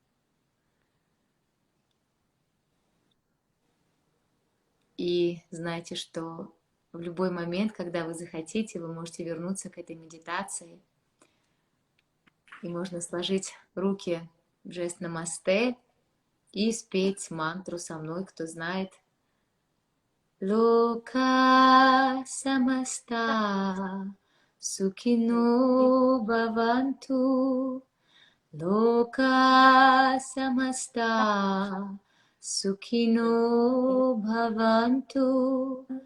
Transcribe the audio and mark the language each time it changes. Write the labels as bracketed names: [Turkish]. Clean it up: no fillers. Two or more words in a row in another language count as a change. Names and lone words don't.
[Russian] И знайте, что в любой момент, когда вы захотите, вы можете вернуться к этой медитации. И можно сложить руки в жест намасте и спеть мантру со мной, кто знает [Sanskrit] लोका समस्ता सुखिनो भवन्तु. लोका समस्ता सुखिनो भवन्तु.